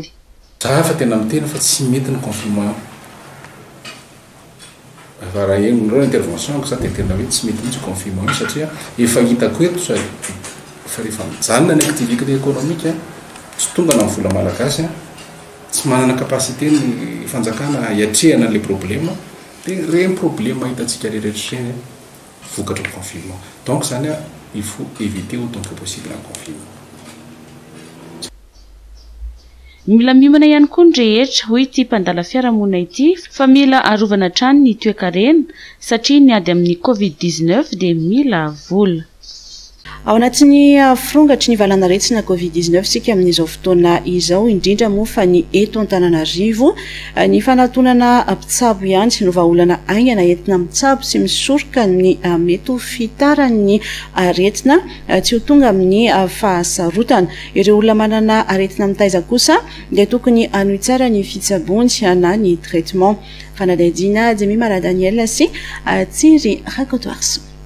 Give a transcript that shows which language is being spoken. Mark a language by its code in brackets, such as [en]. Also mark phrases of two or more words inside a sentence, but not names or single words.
[mg] za fa tena mitena fa tsy mety ny confinement fa raha enonreo intervention ko za dia tena hoe tsy mety mihitsy confinement satria efa hitako eto fa rehefa mijanona ny [fr] activité économique [mg] tsy tonga na vola malagasy tsy manana capacité ny fanjakana hiatrehana le problème dia reny problème hitantsika rehetra reny vokatra ny confinement donc zany a [fr] il faut éviter autant que possible un confinement [mg] mila miomana ihany koa ny rehetra hoy ity mpandala fiarahamonina ity fa mila arovana trano ny toe-karena satria ny ady amin'ny covid-19 dia mila vola ao anatin'ny firongatry ny valanaretsina covid-19 sika amin'izao fotoana izao indrindra moa fa ny eto Antananarivo ny fanatonana mpitsabo ihany sy no vahaolana aingana entina mitsabo sy misoroka ny mety ho fitaran'ny aretina tsy ho tonga amin'ny fahasarotana ireo olona manana aretina mitaiza kosa dia tokony anohy tsara ny fitsabony na ny traitement fanadadina Jemima Daniel sy Tsiry Rakotoarso